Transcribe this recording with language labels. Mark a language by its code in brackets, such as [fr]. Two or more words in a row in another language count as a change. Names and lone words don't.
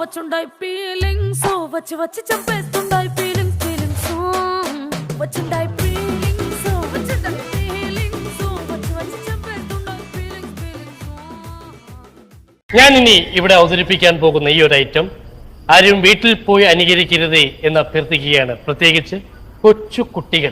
[te] వచ్చి వచ్చి చంపేస్తుండాయి ఫీలింగ్స్ వచ్చుండాయి ఫీలింగ్స్ వచ్చి వచ్చి చంపేస్తుండాయి ఫీలింగ్స్. [ml] ഞാൻ ഇനി ഇവിടെ അവതരിപ്പിക്കാൻ പോകുന്ന ഈ ഒരു ഐറ്റം ആരും വീട്ടിൽ പോയി അനുകരിക്കരുത് എന്ന് അഭ്യർത്ഥിക്കുകയാണ്, പ്രത്യേകിച്ച് കൊച്ചു കുട്ടികൾ.